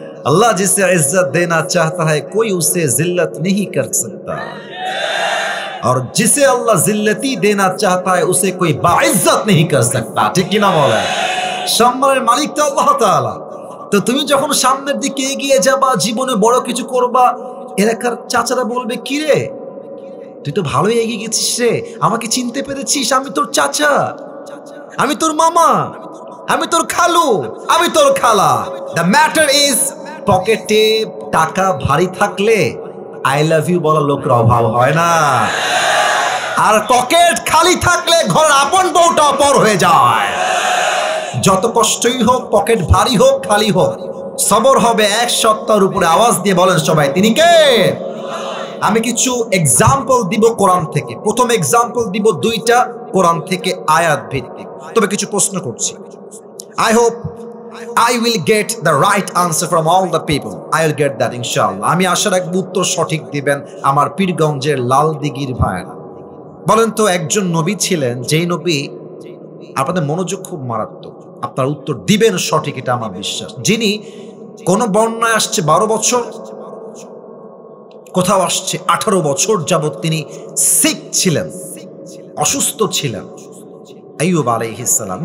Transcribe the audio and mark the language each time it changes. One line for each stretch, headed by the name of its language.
Hindi: अल्लाह जिसे इज्जत देना चाहता है कोई उसे जिल्लत नहीं कर सकता, और जिसे अल्लाह जिल्लती देना चाहता है उसे कोई बाइज्जत नहीं कर सकता।
Bangla: ठीक किना बोले? সম্মানের মালিক তো আল্লাহ তাআলা। তো তুমি যখন সামনের দিকে এগিয়ে যাবা, জীবনে বড় কিছু করবা, এলাকার চাচারা বলবে, কি রে তুই তো ভালোই এগিয়ে গেছিস রে, আমাকে চিনতে পেরেছিস? আমি তোর চাচা, আমি তোর মামা, আমি তোর খালু, আমি তোর খালা।
English: the matter is,
Bangla: পকেটে টাকা ভারী থাকলে
English: I love you
Bangla: বলার লোকের অভাব হয় না, আর পকেট খালি থাকলে ঘরের আপন বউটা পর হয়ে যায়। যত কষ্টই হোক, পকেট ভারী হোক খালি হোক, সবর হবে এক সপ্তাহের উপরে। আওয়াজ দিয়ে বলেন সবাই, তিনি কে? আমি কিছু এক্সাম্পল দিব কোরআন থেকে। প্রথম এক্সাম্পল দিব দুইটা কোরআন থেকে আয়াত ভিত্তিক, তবে কিছু প্রশ্ন করছি।
English: I hope I will get the right answer from all the people. I will get that inshallah.
Bangla: আমি আশা রাখব উত্তর সঠিক দিবেন আমার পীরগঞ্জের লাল দিঘির ভাইরা। বলেন তো, একজন নবী ছিলেন, যেই নবী, আপনাদের মনোযোগ খুব মারাত্মক, আপনার উত্তর দিবেন সঠিক, এটা আমার বিশ্বাস, যিনি কোন বর্ণনায় আসছে 12 বছর, কোথাও আসছে 18 বছর যাবত তিনি সিক ছিলেন, অসুস্থ ছিলেন। আইয়ুব আলাইহিস সালাম।